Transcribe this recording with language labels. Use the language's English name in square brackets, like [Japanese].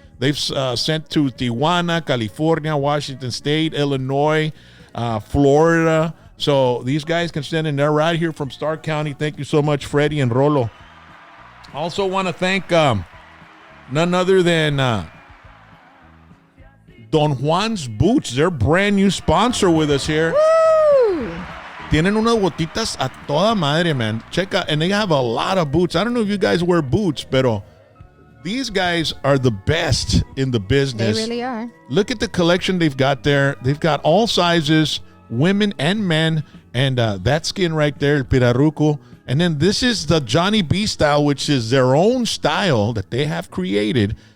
[English] They've sent to Tijuana, California, Washington State, Illinois, Florida. So these guys can send in. They're right here from Starr County. Thank you so much, Freddy and Rolo. Also want to thank none other than Don Juan's Boots. They're brand new sponsor with us here. Woo! [Spanish] Tienen unas botitas a toda madre, man. [English] Check out, and they have a lot of boots. I don't know if you guys wear boots, [Spanish] pero [English] these guys are the best in the business. They really are. Look at the collection they've got there. They've got all sizes, women and men, and that skin right there, el piraruco. And then this is the Johnny B style, which is their own style that they have created.